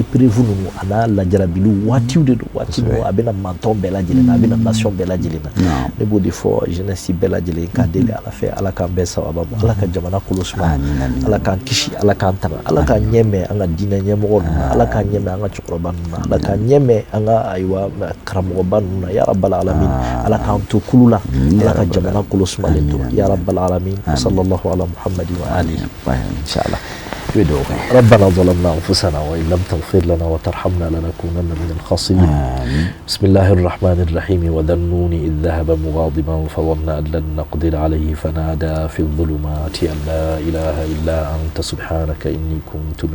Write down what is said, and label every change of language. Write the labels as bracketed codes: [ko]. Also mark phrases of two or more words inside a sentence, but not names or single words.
[bm] épreuve ninnu a n'a lajarabiliw waatiw de don waati ninnu a bɛna mantɔn bɛɛ lajɛlen na a bɛna nation bɛɛ lajɛlen na ne b'o de fɔ jeunesse bɛɛ lajɛlen k'a deli ala fɛ ala k'an bɛɛ sababa ma ala ka jamana kolo suma ala k'an kisi ala k'an tanga ala k'an ɲɛmɛ an ka diinɛ ɲɛmɔgɔ ala k'an ɲɛmɛ an ka cɛkɔrɔba ninnu na ala k'an ɲɛmɛ an ka ayiwa karamɔgɔba ninnu na [ar] يا رب العالمين [bm] ala k'an to kulu la ala ka jamana kolo sumalen to [ar] يا رب العالمين صلى الله على محمد وآله inshallah ربنا ظلمنا أنفسنا وإن لم تغفر لنا وترحمنا لنكونن من الخاسرين بسم الله الرحمن الرحيم وذا النون إذ ذهب مغاضبا فظن أن لن نقدر عليه فنادى في الظلمات أن لا إله إلا أنت سبحانك إني كنت من